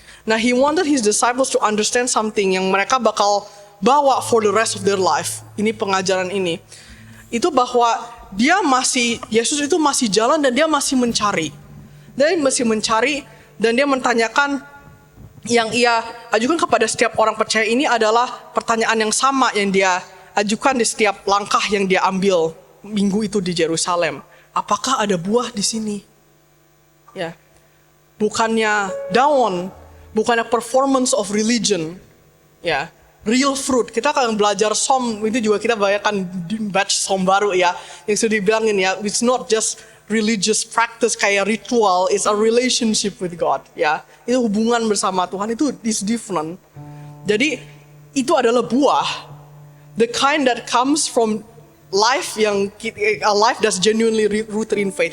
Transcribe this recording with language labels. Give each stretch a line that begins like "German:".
English: Nah, he wanted his disciples to understand something
Indonesian: yang mereka bakal bawa
English: for the rest of their life.
Indonesian: Ini pengajaran ini. Itu bahwa Yesus itu masih jalan dan dia masih mencari. Dia masih mencari dan dia menanyakan yang ia ajukan kepada setiap orang percaya ini adalah pertanyaan yang sama yang dia ajukan di setiap langkah yang dia ambil minggu itu di Yerusalem. Apakah ada buah di sini? Ya. Bukannya daun, bukannya
English: performance of religion.
Indonesian: Ya.
English: Real fruit.
Indonesian: Kita akan belajar som itu juga kita bayangkan batch som baru ya. Yang sudah dibilangin ya,
English: it's not just religious practice
Indonesian: kayak ritual,
English: it's a relationship with God ya.
Indonesian: Itu hubungan bersama Tuhan itu
English: is different.
Indonesian: Jadi itu adalah buah.
English: The kind that comes from life a life that's genuinely rooted in faith.